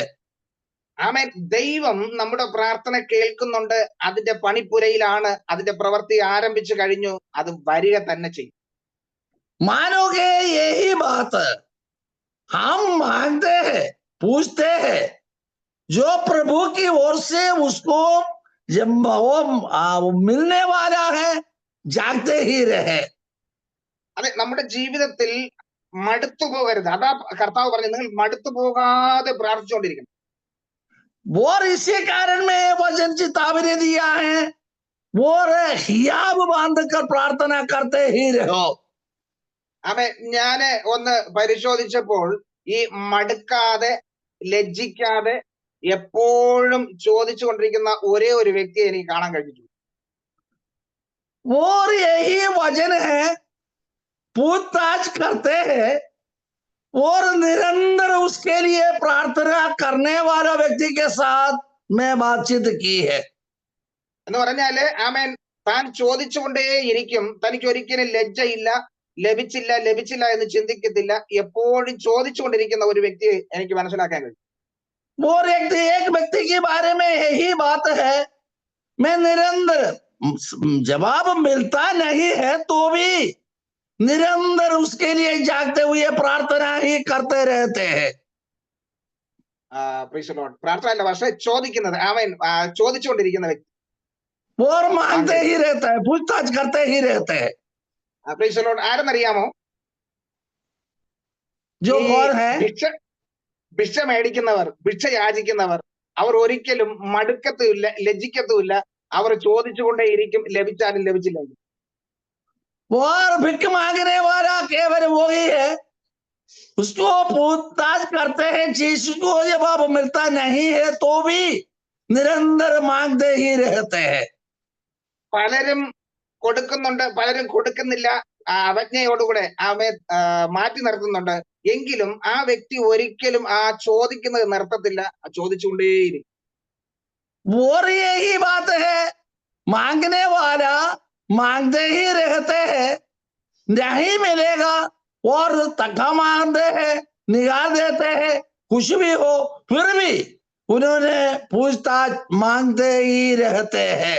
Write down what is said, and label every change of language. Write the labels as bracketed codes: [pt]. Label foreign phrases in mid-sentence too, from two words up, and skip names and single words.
[ml] ആമേൻ. ദൈവം നമ്മുടെ പ്രാർത്ഥന കേൾക്കുന്നുണ്ട്, അതിന്റെ പണിപ്പുരയിലാണ്, അതിന്റെ പ്രവൃത്തി ആരംഭിച്ചു കഴിഞ്ഞു, അത് വരിക തന്നെ ചെയ്യും. [hi] मानोगे यही बात हम मांगते हैं, पूछते हैं, जो प्रभु की ओर से उसको जब वो मिलने वाला है, जागते ही रहे. [ml] അതെ, നമ്മുടെ ജീവിതത്തിൽ മടുത്തു പോകരുത്. അതാ കർത്താവ് പറഞ്ഞു, നിങ്ങൾ മടുത്തു പോകാതെ പ്രാർത്ഥിച്ചുകൊണ്ടിരിക്കണം. [hi] और इसी कारण में वचन चेतावनी दिया है, और हियाब बांधकर प्रार्थना करते ही रहो. [ml] ആമേ. ഞാന് ഒന്ന് പരിശോധിച്ചപ്പോൾ ഈ മടുക്കാതെ ലജ്ജിക്കാതെ എപ്പോഴും ചോദിച്ചു കൊണ്ടിരിക്കുന്ന ഒരേ ഒരു വ്യക്തിയെ എനിക്ക് കാണാൻ കഴിഞ്ഞിട്ടുള്ളൂ. [hi] और यही वचन है, पूछताछ करते हैं और निरंतर उसके लिए प्रार्थना करने वाला व्यक्ति के साथ मैं बातचीत की है. [ml] എന്ന് പറഞ്ഞാല് ആമേൻ, താൻ ചോദിച്ചുകൊണ്ടേയിരിക്കും, തനിക്ക് ഒരിക്കലും ലജ്ജയില്ല, ലഭിച്ചില്ല എന്ന് ചിന്തിക്കത്തില്ല, എപ്പോഴും ചോദിച്ചുകൊണ്ടിരിക്കുന്ന ഒരു വ്യക്തിയെ എനിക്ക് മനസ്സിലാക്കാൻ കഴിയും. [hi] और एक व्यक्ति के बारे में यही बात है, मैं निरंतर, जवाब मिलता नहीं है तो भी निरंतर उसके लिए जागते हुए प्रार्थना ही करते रहते हैं. [en] praise the Lord. [ml] പ്രാർത്ഥന അല്ല, പക്ഷെ ചോദിക്കുന്നത്, ആമേൻ, ചോദിച്ചുകൊണ്ടിരിക്കുന്ന വ്യക്തി. [hi] और मांगते ही रहता है, पूछताछ करते ही रहते हैं. [en] praise the Lord. ആരെന്നറിയാമോ? [hi] जो कौन है? [ml] ഭിക്ഷ മേടിക്കുന്നവർ, ഭിക്ഷ യാചിക്കുന്നവർ, അവർ ഒരിക്കലും മടുക്കത്തുമില്ല, ലജ്ജിക്കത്തുമില്ല, അവർ ചോദിച്ചുകൊണ്ടേയിരിക്കും, ലഭിച്ചാലും ലഭിച്ചില്ലെങ്കിൽ. [hi] और भिख मांगने वाला केवल वही है, उसको पूछताछ करते हैं, चीज को जवाब मिलता नहीं है तो भी निरंतर मांगते ही रहते हैं. [ml] പലരും കൊടുക്കുന്നുണ്ട്, പലരും കൊടുക്കുന്നില്ല, അവജ്ഞയോടുകൂടെ ആമേ മാറ്റി നിർത്തുന്നുണ്ട്, എങ്കിലും ആ വ്യക്തി ഒരിക്കലും ആ ചോദിക്കുന്നത് നിർത്തത്തില്ല, ചോദിച്ചുകൊണ്ടേയിരിക്കും. [hi] और यही बात है, मांगने वाला मांगते ही रहते हैं, नहीं मिलेगा और तका मांगते हैं, निगाह देते हैं, कुछ भी हो फिर भी उन्होंने पूछताछ मांगते ही रहते हैं.